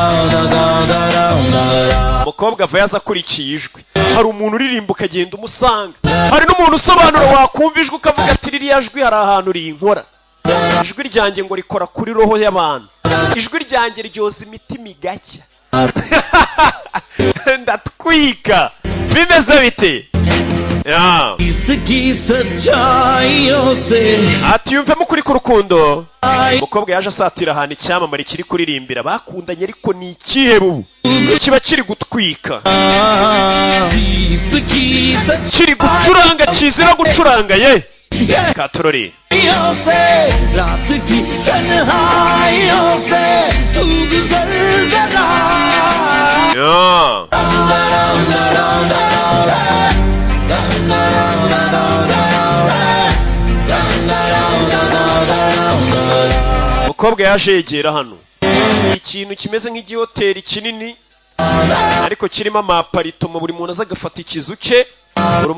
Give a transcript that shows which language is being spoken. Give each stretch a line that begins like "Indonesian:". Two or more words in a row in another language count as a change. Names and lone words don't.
Kinyarwanda: umukobwa ava yaza akurikiye ijwi hari umuntu uririmba ukagenda umusanga hari n'umuntu usobanura wakumva ijwi ukavuga ati ririya jwi hari ahantu rinkora ijwi ryanjye ngo rikora kuri roho y'abantu ijwi ryanjye ryoza imitima igacya ndatwika bimeze bite
Hindi: इसकी सच्चाइयों से
Kinyarwanda: ati yumvemo ukuri k'urukundo umukobwa yaje asatira ahantu icyamamare kiri kuririmbira bakundanye ariko ni ikihebe ubu kiba kiri gutwika
Hindi: इसकी
Kinyarwanda: kiri gucuranga kizira gucuranga ye katorore
Hindi: सच्चाइयों से रात की तन्हाइयों से तू गुजर जरा
Kinyarwanda: umukobwa yaje yegera hano ikintu kimeze nk'igihoteri kinini ariko kirimo amaparito buri muntu aza agafata ikizu cye buri